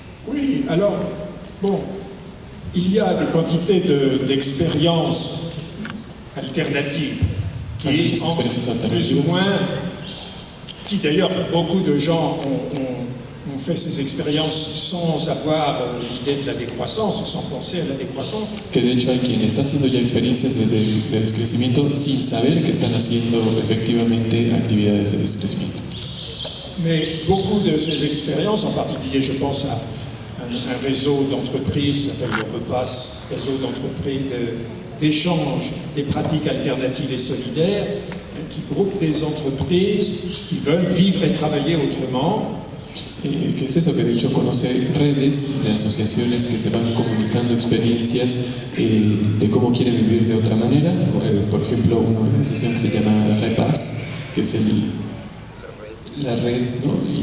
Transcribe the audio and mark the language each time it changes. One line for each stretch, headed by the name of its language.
French: Oui, alors, bon, il y a des quantités d'expériences alternatives qui, plus ou moins, qui d'ailleurs, beaucoup de gens ont fait ces expériences sans avoir l'idée de la décroissance, ou sans penser à la décroissance.
Spanish: Que de hecho hay quien está haciendo ya experiencias de descrecimiento sin saber que están haciendo efectivamente actividades de descrecimiento.
French: Mais beaucoup de ces expériences, en particulier je pense à un réseau d'entreprises, s'appelle le REPAS, réseau d'entreprises d'échange des pratiques alternatives et solidaires, qui groupe des entreprises qui veulent vivre et travailler autrement.
Spanish: ¿Qué es eso? Que de hecho conoce redes de asociaciones que se van comunicando experiencias de cómo quieren vivir de otra manera. Por ejemplo, una organización que se llama REPAS, que es la red, ¿no?